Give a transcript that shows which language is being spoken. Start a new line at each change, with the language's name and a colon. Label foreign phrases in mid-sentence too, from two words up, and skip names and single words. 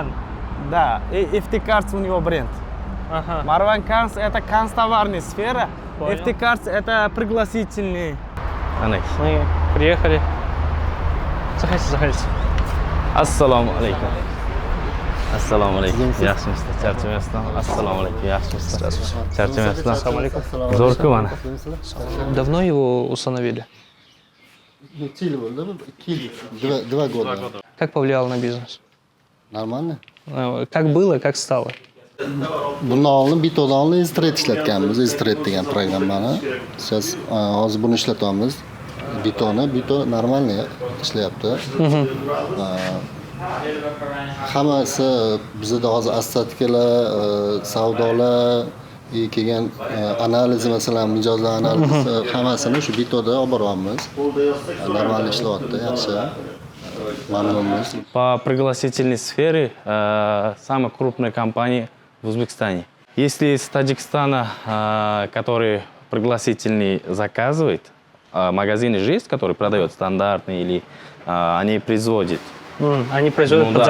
Russian: Да, и FT Cards у него бренд. Marwan Cards это канцтоварная сфера. Понял. FT Cards это пригласительный. Мы приехали. Заходите.
Arabic: السلام عليكم. السلام عليكم.
Uzbek: Yaxshimisiz? Charchamayapsizmi?
Arabic: السلام عليكم.
Uzbek: Yaxshimisiz? Charchamayapsizmi?
Arabic: السلام عليكم.
Uzbek: Zo'r-ku mana.
Russian: Давно его установили? Два года. Как повлияло на бизнес? Нормально. Как было, как стало?
Uzbek: Bundan oldin Bito'dan oldin Easter ishlatganmiz. Easter degan programmani. Siz hozir buni ishlatyapmiz. Bito нормально ishlayapti. Hammasi bizda hozir statistikalar, savdolar, kelgan analiz, masalan, mijozlar analizi hammasini shu Bito'da olib boryapmiz. Нормально ishlayapti, yaxshi. Mamnunmiz.
Russian: По пригласительной сфере самая крупная компания в Узбекистане. Если из Таджикистана, который пригласительный заказывает, магазины же есть, которые продают стандартные или они производят. Они производят под